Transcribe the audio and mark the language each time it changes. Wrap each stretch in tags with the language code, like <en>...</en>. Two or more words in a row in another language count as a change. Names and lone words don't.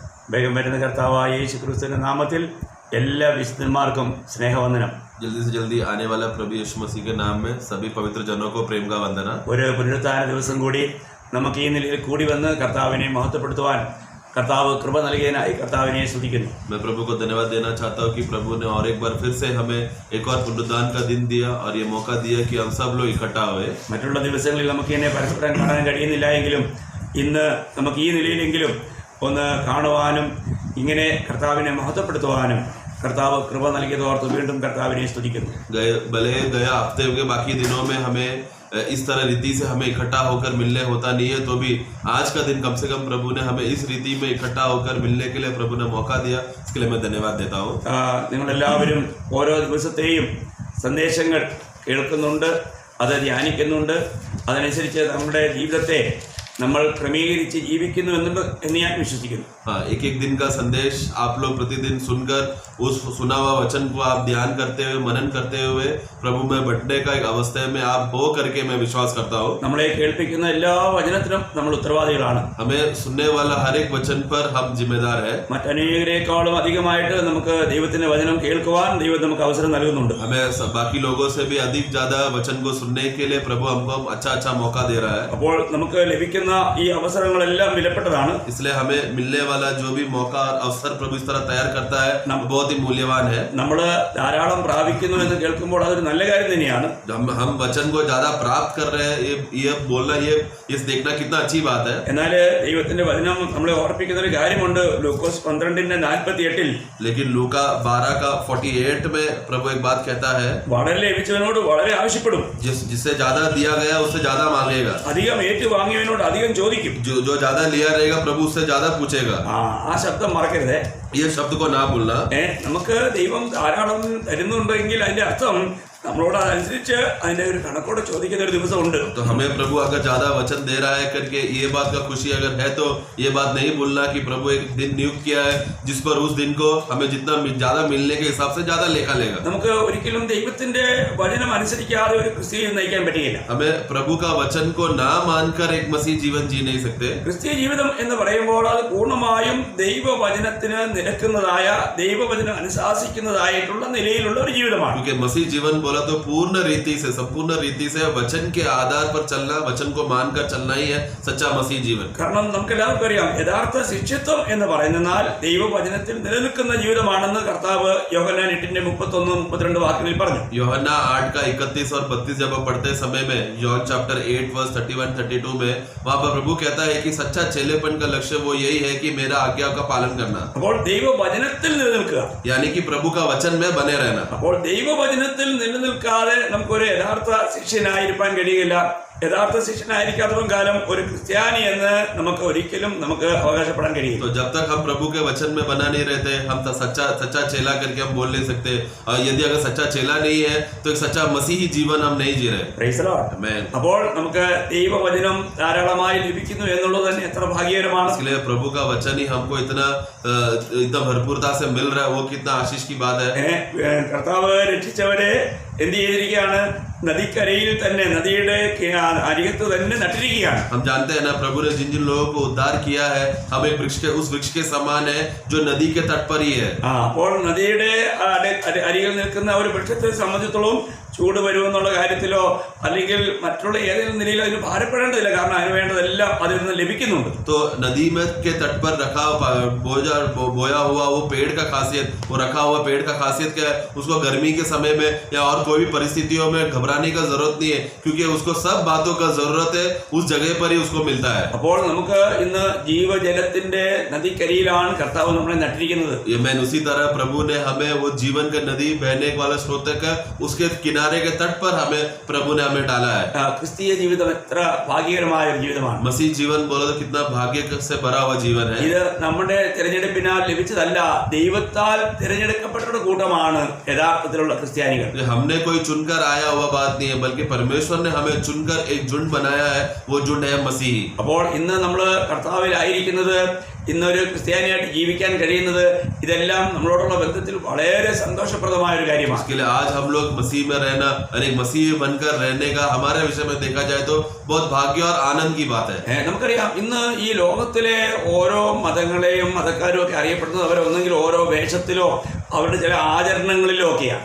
<ml>വേഗം വരുന്ന കർത്താവായ യേശു ക്രിസ്തുവിന്റെ നാമത്തിൽ എല്ലാ വിശുദ്ധന്മാർക്കും സ്നേഹവന്ദനം.</ml> <hi>जल्दी से जल्दी आने वाला प्रभु यीशु मसीह के नाम में सभी पवित्र जनों को प्रेम का वंदना.</hi> <ml>ഒരു പുനരുത്ഥാന ദിവസം കൂടി നമുക്ക് ഈ നിലയിൽ കൂടി വന്ന് കർത്താവിനെ മഹത്വപ്പെടുത്തുവാൻ കർത്താവ് കൃപ നൽകിയതിനായി കർത്താവിനെ സ്തുതിക്കുന്നു.</ml> <hi>मैं प्रभु को धन्यवाद देना चाहता हूँ कि प्रभु ने और एक बार फिर से हमें एक और पुनरुत्थान का दिन दिया और ये मौका दिया कि हम सब लोग इकट्ठा हुए.</hi> <ml>മറ്റുള്ള ദിവസങ്ങളിൽ നമുക്ക് ഇതിനെ പരസ്പരം കാണാൻ കഴിയുന്നില്ല എങ്കിലും ഇന്ന് നമുക്ക് ഈ നിലയിലെങ്കിലും ഒന്ന് കാണുവാനും ഇങ്ങനെ കർത്താവിനെ മഹത്വപ്പെടുത്തുവാനും കർത്താവ് കൃപ നൽകിയതോർത്ത് വീണ്ടും കർത്താവിനെ സ്തുതിക്കുന്നു.</ml> <hi>भले गया हफ्ते के बाकी दिनों में हमें इस तरह रीति से हमें इकट्ठा होकर मिलने होता नहीं है, तो भी आज का दिन कम से कम प्रभु ने हमें इस रीति में इकट्ठा होकर मिलने के लिए प्रभु ने मौका दिया. इसके लिए मैं धन्यवाद देता हूँ.</hi> <ml>നിങ്ങളെല്ലാവരും ഓരോ ദിവസത്തെയും സന്ദേശങ്ങൾ കേൾക്കുന്നുണ്ട്, അത് ധ്യാനിക്കുന്നുണ്ട്. അതനുസരിച്ച് നമ്മുടെ ജീവിതത്തെ നമ്മൾ ക്രമീകരിച്ച് ജീവിക്കുന്നു എന്ന് ഞാൻ വിശ്വസിക്കുന്നു.</ml> <hi>हाँ, एक एक दिन का संदेश आप लोग प्रतिदिन सुनकर उस सुना हुआ वचन को आप ध्यान करते हुए मनन करते हुए प्रभु में बढ़ने का एक अवस्था में आप हो करके मैं विश्वास करता हूँ.</hi> <ml>നമ്മളെ കേൾപ്പിക്കുന്ന എല്ലാ വചനത്തിനും നമ്മൾ ഉത്തരവാദികളാണ്.</ml> <hi>हमें सुनने वाला हर एक वचन पर हम जिम्मेदार है.</hi> <ml>മറ്റനേകരെക്കാളും അധികമായിട്ട് നമുക്ക് ദൈവത്തിന്റെ വചനം കേൾക്കുവാൻ ദൈവം നമുക്ക് അവസരം നൽകുന്നുണ്ട്.</ml> <hi>हमें बाकी लोगों से भी अधिक ज्यादा वचन को सुनने के लिए प्रभु हमको अच्छा मौका दे रहा है.</hi> <ml>അപ്പോൾ നമുക്ക് ലഭിക്കുന്ന ഈ അവസരങ്ങളെല്ലാം വിലപ്പെട്ടതാണ്.</ml> <hi>इसलिए हमें मिलने वाला जो भी मौका और अवसर प्रभु इस तरह तैयार करता है बहुत ही मूल्यवान है.</hi> <ml>നമ്മൾ ധാരാളം പ്രാപിക്കുന്നു എന്ന് കേൾക്കുമ്പോൾ അതൊരു നല്ല കാര്യം തന്നെയാണ്.</ml> <hi>हम वचन को ज्यादा प्राप्त कर रहे हैं, ये बोलना ये देखना कितना अच्छी बात है.</hi> <ml>എന്നാൽ ദൈവത്തിന്റെ വചനം നമ്മളെ ഓർപ്പിക്കുന്ന ഒരു കാര്യമുണ്ട്. ലൂക്കോസ് 12:48</ml> <hi>लेकिन लूका 12:48 में प्रभु एक बात कहता है,</hi> <ml>വളരെ ലഭിച്ചവനോട് വളരെ ആവശ്യപ്പെടും,</ml> <hi>जिससे ज्यादा दिया गया उससे ज्यादा मांगेगा,</hi> <ml>അധികം ഏറ്റുവാങ്ങിയവനോട് അധികം ചോദിക്കും,</ml> <hi>जो ज्यादा लिया रहेगा प्रभु उससे ज्यादा पूछेगा.</hi> <ml>ആ ശബ്ദം മറക്കരുതേ.</ml> <hi>ये शब्द को ना भूलना.</hi> <ml>നമുക്ക് ദൈവം ധാരാളം തരുന്നുണ്ടെങ്കിൽ അതിന്റെ അർത്ഥം നമ്മളോട് അതനുസരിച്ച് അതിന്റെ ഒരു കണക്കോടെ ചോദിക്കുന്ന ഒരു ദിവസമുണ്ട്.</ml> <hi>तो हमें प्रभु अगर ज्यादा वचन दे रहा है करके ये बात का खुशी अगर है तो ये बात नहीं भूलना कि प्रभु एक दिन नियुक्त किया है जिस पर उस दिन को हमें जितना ज्यादा मिलने के हिसाब से ज्यादा लेखा लेगा.</hi> <ml>നമുക്ക് ഒരിക്കലും ദൈവത്തിന്റെ വചനം അനുസരിക്കാതെ ഒരു ക്രിസ്തീയ നയിക്കാൻ പറ്റുകയില്ല.</ml> <hi>हमें प्रभु का वचन को ना मानकर एक मसीह जीवन जी नहीं सकते.</hi> <ml>ക്രിസ്തീയ ജീവിതം എന്ന് പറയുമ്പോൾ അത് പൂർണ്ണമായും ദൈവവചനത്തിന് നിരക്കുന്നതായ ദൈവവചനം അനുശാസിക്കുന്നതായിട്ടുള്ള നിലയിലുള്ള ഒരു ജീവിതമാണ്.</ml> <hi>क्योंकि मसीह जीवन बोला तो पूर्ण रीति से संपूर्ण रीति से वचन के आधार पर चलना, वचन को मानकर चलना ही है सच्चा मसीह जीवन.</hi> <ml>കാരണം നമുക്ക് എല്ലാവർക്കും അറിയാം, യഥാർത്ഥ ശിഷ്യത്വം എന്ന് പറയുന്നാൽ ദൈവവചനത്തിൽ നിലനിൽക്കുന്ന ജീവിതമാണെന്ന് കർത്താവ് യോഹന്നാൻ 8:31-32 വാക്യങ്ങളിൽ പറഞ്ഞു.</ml> <hi>യോഹന്നാൻ 8:31 और 32 जब आप पढ़ते समय में</hi> <en>John chapter 8 verse 31-32</en> <hi>में वहां पर प्रभु कहता है कि सच्चा चेलेपन का लक्ष्य वो यही है कि मेरा आज्ञा का पालन करना.</hi> <ml>അപ്പോൾ ദൈവവചനത്തിൽ നിലനിൽക്കുക,</ml> <hi>यानी कि प्रभु का वचन में बने रहना.</hi> <ml>അപ്പോൾ ദൈവവചനത്തിൽ നിലനിൽക്കാതെ നമുക്കൊരു യഥാർത്ഥ ശിഷ്യനായിരിക്കാൻ കഴിയില്ല. യഥാർത്ഥ ശിഷ്യനായിരിക്കാത്തതും കാലം ഒരു ക്രിസ്ത്യാനി എന്ന് നമുക്ക് ഒരിക്കലും നമുക്ക് അവകാശപ്പെടാൻ കഴിയും.</ml> <hi>तो जब तक हम प्रभु के वचन में बना नहीं रहते हम तो सच्चा चेला करके हम बोल नहीं सकते. और यदि अगर सच्चा चेला नहीं है तो एक सच्चा मसीही जीवन हम नहीं जी रहे.</hi> <en>Praise the Lord.</en> <hi>आमीन.</hi> <ml>അപ്പോൾ നമുക്ക് ദൈവവചനം ധാരാളമായി ലഭിക്കുന്നു എന്നുള്ളത് തന്നെ എത്ര ഭാഗ്യകരമാണ്.</ml> <hi>इसलिए प्रभु का वचन ही हमको इतना भरपूरता से मिल रहा है, वो कितना आशीष की बात है.</hi> <ml>കർത്താവ് രക്ഷിച്ചവരെ എന്ത് ചെയ്തിരിക്കുകയാണ്? നദിക്കരയിൽ തന്നെ, നദിയുടെ അരികത്ത് തന്നെ നട്ടിരിക്കുകയാണ്.</ml> <hi>हम जानते हैं ना, प्रभु ने जिन जिन लोगों को उद्धार किया है हम एक उस वृक्ष के समान है जो नदी के तट पर ही है.</hi> <ml>അപ്പോൾ നദിയുടെ അരികിൽ നിൽക്കുന്ന ഒരു വൃക്ഷത്തെ സംബന്ധിച്ചിടത്തോളം ചൂട് വരുമെന്നുള്ള കാര്യത്തിലോ അല്ലെങ്കിൽ മറ്റുള്ള ഏതെങ്കിലും നിലയിലോ അതിന് ഭാരപ്പെടേണ്ടതില്ല. കാരണം അതിന് വേണ്ടതെല്ലാം അതിൽ നിന്ന് ലഭിക്കുന്നുണ്ട്.</ml> <hi>तो नदी में के तट पर रखा बोया हुआ वो पेड़ का खासियत, वो रखा हुआ पेड़ का खासियत क्या है? उसको गर्मी के समय में या और कोई भी परिस्थितियों में घबराने का जरूरत नहीं है, क्योंकि उसको सब बातों का जरूरत है उस जगह पर ही उसको मिलता है.</hi> <ml>അപ്പോൾ നമുക്ക് ഇന്ന് ജീവജലത്തിന്റെ നദിക്കരിയിലാണ് കർത്താവ് നമ്മളെ നട്ടിരിക്കുന്നത്.</ml> <hi>ये मैं उसी तरह प्रभु ने हमें वो जीवन का नदी बहने वाला स्रोत का उसके किनारे के तट पर हमें प्रभु ने हमें डाला है.</hi> <ml>ക്രിസ്തീയ ജീവിതം എത്ര ഭാഗ്യകരമായ ഒരു ജീവിതമാണ്.</ml> <hi>मसीह जीवन बोलो तो कितना भाग्य से भरा हुआ जीवन है.</hi> <ml>ഇത് നമ്മുടെ തിരഞ്ഞെടുപ്പിനാൽ ലഭിച്ചതല്ല, ദൈവത്താൽ തിരഞ്ഞെടുക്കപ്പെട്ട കൂട്ടമാണ് യഥാർത്ഥത്തിലുള്ള ക്രിസ്ത്യാനികൾ.</ml> <hi>हमने कोई चुनकर आया हुआ बात नहीं है, बल्कि परमेश्वर ने हमें चुनकर एक झुंड बनाया है, वो झुंड है मसीही.</hi> <ml>അപ്പോൾ ഇന്ന് നമ്മൾ കർത്താവിലായിരിക്കുന്നത് ഇന്നൊരു ക്രിസ്ത്യാനിയായിട്ട് ജീവിക്കാൻ കഴിയുന്നത് ഇതെല്ലാം നമ്മളോടുള്ള ബന്ധത്തിൽ വളരെ സന്തോഷപ്രദമായ ഒരു കാര്യമാണ്.</ml> <hi>इसके लिए आज हम लोग मसीह में रहना और एक मसीह बनकर रहने का हमारे विषय में देखा जाए तो बहुत भाग्य और आनंद की बात है.</hi> <ml>നമുക്കറിയാം ഇന്ന് ഈ ലോകത്തിലെ ഓരോ മതങ്ങളെയും മതക്കാരും ഒക്കെ അറിയപ്പെടുന്നത് അവരൊന്നെങ്കിൽ ഓരോ വേഷത്തിലോ അവരുടെ ചില ആചരണങ്ങളിലോ ഒക്കെയാണ്.</ml>